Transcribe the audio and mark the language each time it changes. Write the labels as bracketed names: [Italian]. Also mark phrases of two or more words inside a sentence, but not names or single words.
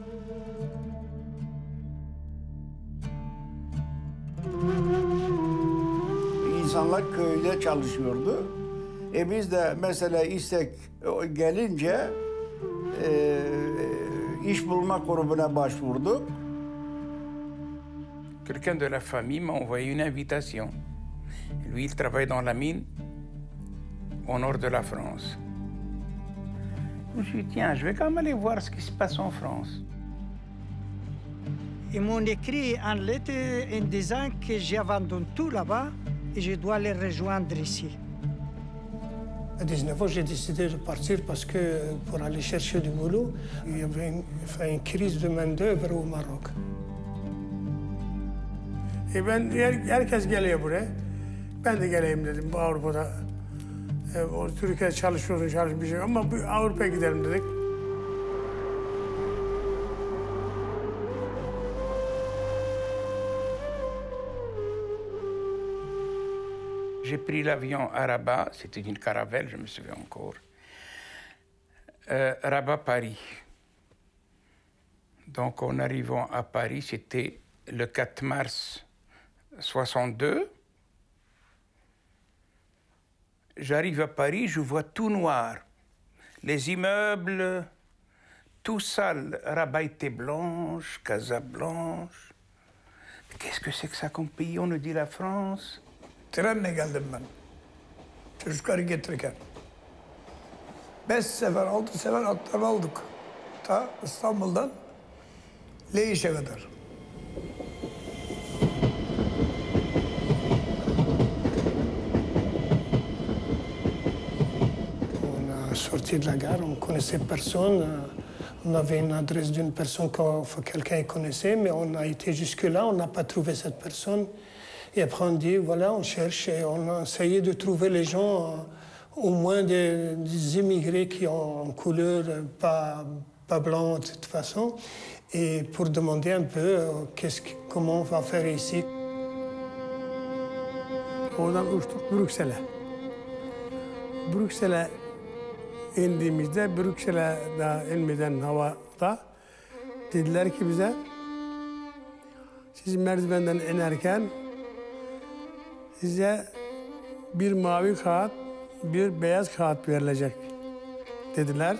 [Turkish] İnsanlar köyde çalışıyordu. Biz de mesela istek gelince iş bulma kurumuna başvurduk. [French] Quelqu'un de la famille m'a envoyé une invitation. Lui, il travaille dans la mine au nord de la France. Je me suis dit, tiens, je vais quand même aller voir ce qui se passe en France. Ils m'ont écrit en lettre en disant que j'ai abandonné tout là-bas et je dois les rejoindre ici. À 19 ans, j'ai décidé de partir parce que pour aller chercher du boulot, il y avait une crise de main-d'œuvre au Maroc. [Turkish] Herkes geliyor buraya. Ben de geleyim dedim bu Avrupa'da. O Türkiye'de çalışmışım ama bu Avrupa'ya gidelim dedik. [French] J'ai pris l'avion à Rabat, c'était une caravelle, je me souviens encore. Rabat-Paris. Donc en arrivant à Paris, c'était le 4 mars 62. J'arrive à Paris, je vois tout noir. Les immeubles, tout sale. Rabat était blanche, Casa blanche. Qu'est-ce que c'est que ça comme pays? On nous dit la France. [Turkish] Trenle geldim ben. Çocukları getirirken. 5 sefer, 6 sefer atlar aldık. Ta İstanbul'dan Leyiş'e kadar. [French] On a sorti de la gare, on connaissait personne. On avait une adresse d'une personne que quelqu'un connaissait, mais on a été jusque-là, on n'a pas trouvé cette personne. Et après on dit, voilà, on cherche et on a essayé de trouver les gens, au moins des immigrés qui ont une couleur pas blanc de toute façon, et pour demander un peu comment on va faire ici. [Turkish] Oradan uçtuk Brüksel'e. Brüksel'e indiğimizde, Brüksel'e daha inmeden havada dediler ki bize, siz merdivenden inerken size bir mavi kağıt, bir beyaz kağıt verilecek dediler.